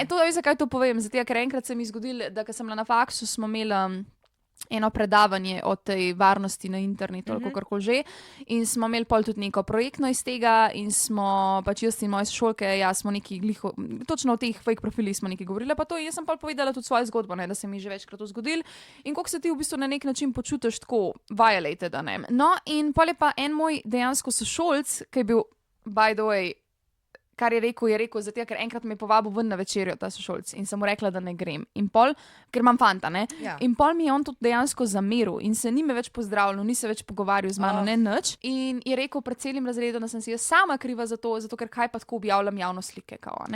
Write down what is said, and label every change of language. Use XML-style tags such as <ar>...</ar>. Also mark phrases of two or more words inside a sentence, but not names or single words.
<sl>To je, zakaj to povem, zato ker enkrat se mi je zgodilo, da ko sem bila na faksu, smo imeli eno predavanje o tej varnosti na internetu ali kakorkoli že in smo imeli pol tudi neko projektno iz tega in smo pač jaz in moje sošolke, smo neki točno o teh fake profilih smo nekaj govorili, pa to jaz sem pol povedala tudi svojo zgodbo, da se mi že večkrat to zgodilo in koliko se ti v bistvu na nek način počutiš tako violated, ne. No in pol je pa en moj dejansko sošolc, ki je bil</sl> <en>by the way,</en> <sl>kar je rekel, zato ker enkrat me je povabil ven na večerjo ta sošolc in sem mu rekla, da ne grem. In pol, ker imam fanta, ne? Ja. In pol mi je on tudi dejansko zameril in se ni me več pozdravljal, ni se več pogovarjal z mano, ne nič. In je rekel pred celim razredom, da sem si jaz sama kriva za to, zato ker kaj pa tako objavljam javno slike, kao, ne?</sl>